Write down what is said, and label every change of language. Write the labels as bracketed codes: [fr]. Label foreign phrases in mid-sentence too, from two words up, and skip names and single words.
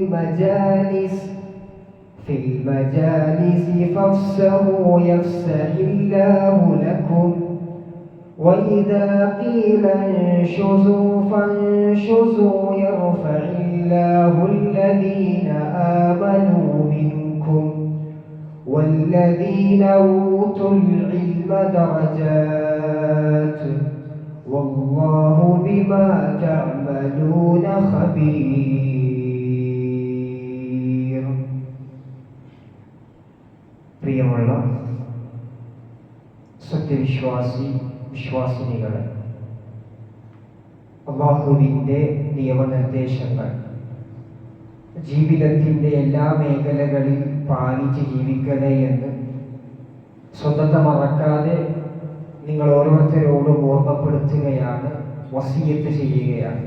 [ar] المجالس فافسحوا يفسح الله لكم وإذا قيل انشزوا فانشزوا يرفع الله الذين آمنوا منكم والذين أوتوا العلم درجات والله بما تعملون خبير. [ml] പ്രിയമുള്ള വിശ്വാസിനികളെ, അല്ലാഹുവിൻ്റെ നിയമനിർദ്ദേശങ്ങൾ ജീവിതത്തിൻ്റെ എല്ലാ മേഖലകളിൽ പാലിച്ച് ജീവിക്കണേ എന്ന് സ്വന്തത്തെ മറക്കാതെ നിങ്ങൾ ഓരോരുത്തരോടും ഓർമ്മപ്പെടുത്തുകയാണ്, വസിയത്ത് ചെയ്യുകയാണ്.